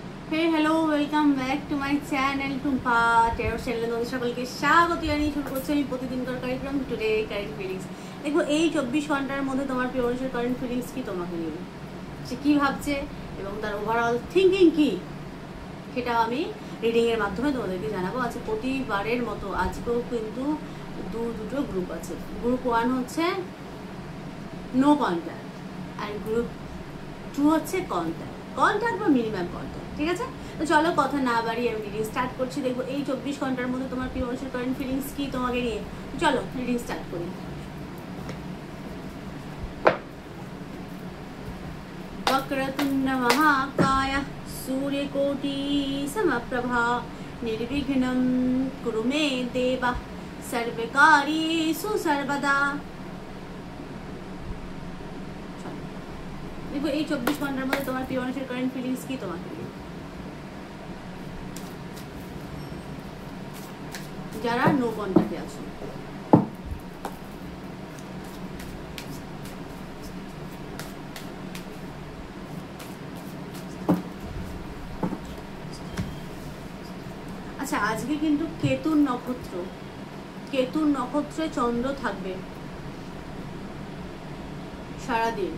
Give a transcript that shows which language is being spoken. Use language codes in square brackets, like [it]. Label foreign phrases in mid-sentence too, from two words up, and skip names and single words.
[en] Hey, hello, welcome back to my channel [bn] টুম্পা টেরো চ্যানেলে তোমাদের সকলকে স্বাগত জানিয়ে শুরু করছি আমি প্রতিদিনকার কার্যক্রম [en] today current feelings. [bn] দেখো এই 24 ঘন্টার মধ্যে তোমার প্রিয় মানুষের [en] current feelings [bn] কি, তোমাকে নিয়ে সে কী ভাবছে এবং তার [en] overall thinking [bn] কি, সেটা আমি রিডিংয়ের মাধ্যমে তোমাদেরকে জানাবো। আজকে প্রতিবারের মতো আজকেও কিন্তু দুটো গ্রুপ আছে। গ্রুপ 1 হচ্ছে [en] no contact [bn] আর গ্রুপ 2 হচ্ছে কন্ট্যাক্ট বা [en] minimum contact. [bn] ঠিক আছে, তো চলো কথা না বাড়িয়ে আমি [en] reading start [bn] করছি। দেখবো এই 24 ঘন্টার মধ্যে তোমার প্রিয় মানুষের [en] current feelings [bn] কি তোমাকে নিয়ে। চলো [en] reading start [bn] করি। [sa] वक्रतुंड महाकाय सूर्यकोटि समप्रभा निर्विघ्नं कुरु मे देव सर्वकार्येषु सर्वदा। [bn] देखो এই 24 ঘন্টার মধ্যে তোমার প্রিয় মানুষের [en] current feelings [bn] কি তোমাকে নিয়ে, যারা [en] no contacte [bn] আছো। আচ্ছা, আজকে কিন্তু কেতুর নক্ষত্রে চন্দ্র থাকবে সারাদিন।